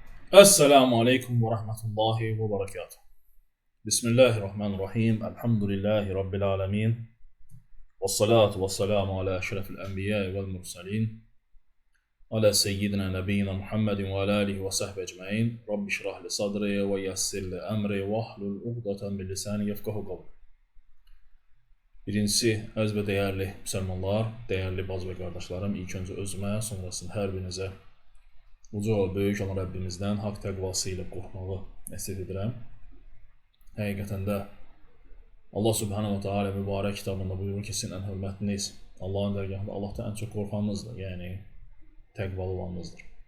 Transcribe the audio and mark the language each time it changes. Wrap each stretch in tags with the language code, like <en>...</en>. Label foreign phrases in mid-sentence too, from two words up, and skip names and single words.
<ar>السلام عليكم ورحمة الله وبركاته. بسم الله الرحمن الرحيم. الحمد لله رب العالمين. والصلاة والسلام على أشرف الأنبياء والمرسلين. على سيدنا نبينا محمد وعلى آله وصحبه أجمعين. رب اشرح لي صدري ويسر لي أمري واحلل عقدة من لساني يفقهوا قولي.</ar> <az>Birincisi, əziz və dəyərli müsəlmanlar, dəyərli bacı və qardaşlarım, ilk öncə özümə, sonrasında hər birinizə uca və böyük olan Rəbbimizdən haqq təqvası ilə qorxmağı nəsihət edirəm. Həqiqətən də</az> <ar>الله سبحانه وتعالى</ar> <az>mübarək kitabında buyurur ki, sizin ən hörmətiniz Allahın dərgahında Allahdan ən çox qorxanınızdır, yəni təqvalı olanınızdır.</az>